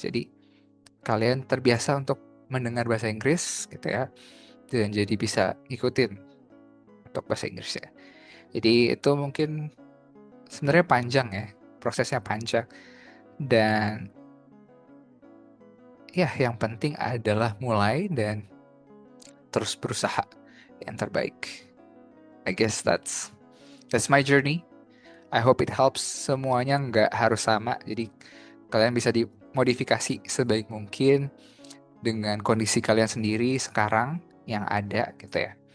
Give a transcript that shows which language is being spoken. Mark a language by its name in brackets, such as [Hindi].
[Indonesian] Jadi kalian terbiasa untuk mendengar bahasa Inggris gitu ya, dan jadi bisa ikutin untuk bahasa Inggrisnya. Jadi itu mungkin sebenarnya panjang ya, prosesnya panjang. Dan ya yang penting adalah mulai dan terus berusaha yang terbaik. [English] I guess that's my journey. I hope it helps. [Indonesian] Semuanya nggak harus sama, jadi kalian bisa dimodifikasi sebaik mungkin dengan kondisi kalian sendiri sekarang yang ada gitu ya.